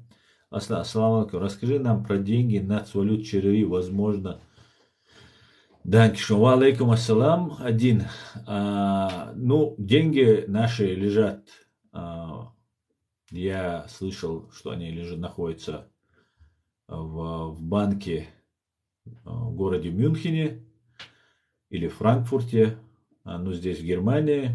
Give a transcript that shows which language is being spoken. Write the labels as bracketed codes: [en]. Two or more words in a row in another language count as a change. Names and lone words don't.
[ar] السلام عليكم. [ru] Расскажи нам про деньги нацвалют ЧРИ. Возможно. [ar] Данкишон. وعليكم السلام. [ru] Один. Ну, деньги наши лежат. Я слышал, что они находятся в банке в городе Мюнхене или Франкфурте, ну здесь в Германии.